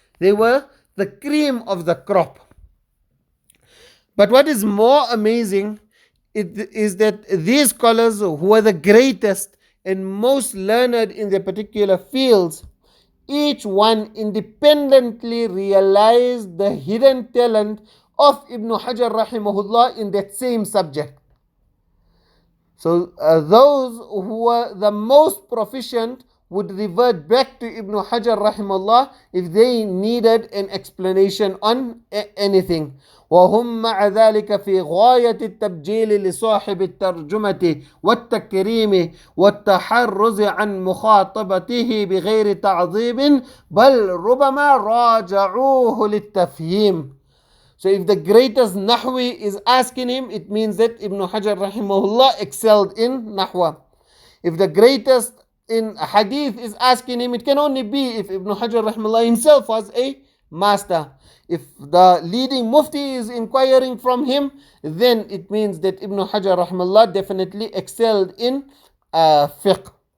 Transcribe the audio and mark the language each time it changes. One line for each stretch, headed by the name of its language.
English: They were the cream of the crop. But what is more amazing is that these scholars who were the greatest and most learned in their particular fields, each one independently realized the hidden talent of Ibn Hajar rahimahullah in that same subject. So those who were the most proficient would revert back to Ibn Hajar rahimahullah if they needed an explanation on anything.
Arabic: وهم مع ذلك في غاية التبجيل لصاحب الترجمة والتكريم والتحرز عن مخاطبته بغير تعظيم بل ربما راجعوه للتفهيم.
English: So if the greatest Nahwi is asking him, it means that Ibn Hajar rahimahullah excelled in Nahwa. If the greatest in Hadith is asking him, it can only be if Ibn Hajar rahimahullah himself was a master. If the leading Mufti is inquiring from him, then it means that Ibn Hajar rahimahullah definitely excelled in fiqh.